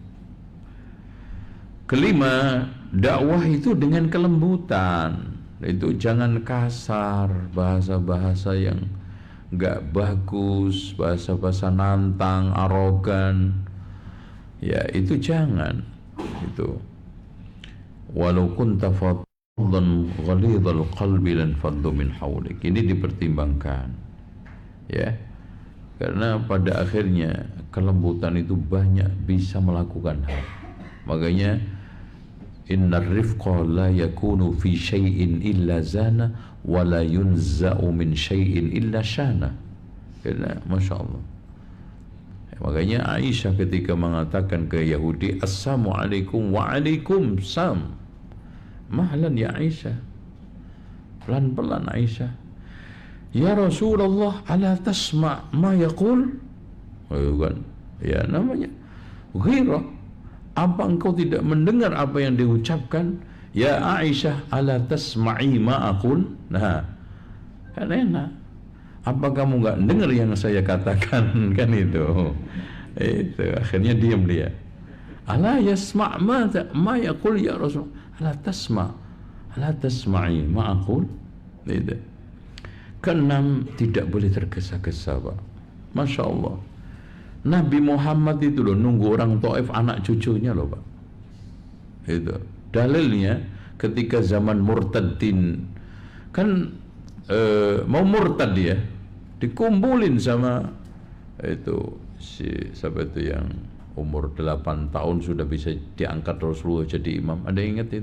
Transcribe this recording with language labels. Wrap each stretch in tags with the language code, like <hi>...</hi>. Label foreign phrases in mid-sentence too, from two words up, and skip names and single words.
<id>Kelima, dakwah itu dengan kelembutan. Itu jangan kasar, bahasa-bahasa yang enggak bagus, bahasa-bahasa nantang, arogan. Ya itu jangan.</id> <ar>Itu ولو كنت فظا غليظ القلب لانفضوا من حولك.</ar> <id>Ini dipertimbangkan. Ya. Karena pada akhirnya kelembutan itu banyak bisa melakukan hal.</id> <ar>Makanya إن الرفق لا يكون في شيء إلا زانه ولا ينزع من شيء إلا شانه.</ar> <id>Karena Masya Allah. Makanya Aisyah ketika mengatakan ke Yahudi,</id> <ar>السلام عليكم وعليكم السلام، مهلا يا عائشة,</ar> <id>pelan-pelan Aisyah.</id> <ar>يا رسول الله, ألا تسمع ما يقول?</ar> <id>Kan? Ya namanya ghirah. Apa engkau tidak mendengar apa yang diucapkan?</id> <ar>يا عائشة, ألا تسمعي ما أقول?</ar> <id>Nah, kan enak. Apa kamu enggak dengar yang saya katakan? Kan itu. Itu akhirnya diam dia.</id> <ar>ألا يسمع ما يقول يا رسول? ألا تسمع، ألا تسمعي ما أقول?</ar> <id>Itu. Keenam, tidak boleh tergesa-gesa Pak. Masya Allah, Nabi Muhammad itu loh nunggu orang Taif, anak cucunya loh Pak. Itu dalilnya ketika zaman murtadin kan, mau murtad dia dikumpulin sama itu siapa itu yang umur 8 tahun sudah bisa diangkat Rasulullah jadi imam.</id>